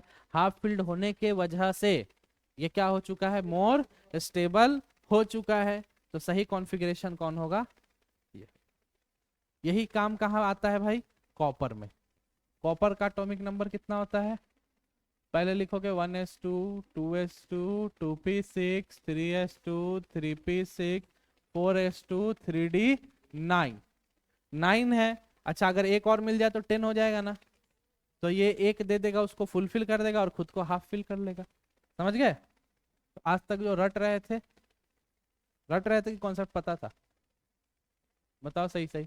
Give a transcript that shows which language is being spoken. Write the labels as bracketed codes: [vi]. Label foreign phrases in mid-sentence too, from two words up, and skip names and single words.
[en] half field [hi] होने के वजह से ये क्या हो चुका है, [en] more stable [hi] हो चुका है। तो सही कॉन्फ़िगरेशन कौन होगा? ये। यही काम कहाँ आता है भाई? कॉपर में। कॉपर का एटॉमिक नंबर कितना होता है? पहले लिखोगे 1s2, 2s2, 2p6, 3s2, 3p6, 4s2, 3d9। 9 है। अच्छा, अगर एक और मिल जाए तो 10 हो जाएगा ना, तो ये एक दे देगा, उसको फुलफिल कर देगा और खुद को [en] half fill [hi] कर लेगा। समझ गए? तो आज तक जो रट रहे थे कि कॉन्सेप्ट पता था? बताओ सही सही।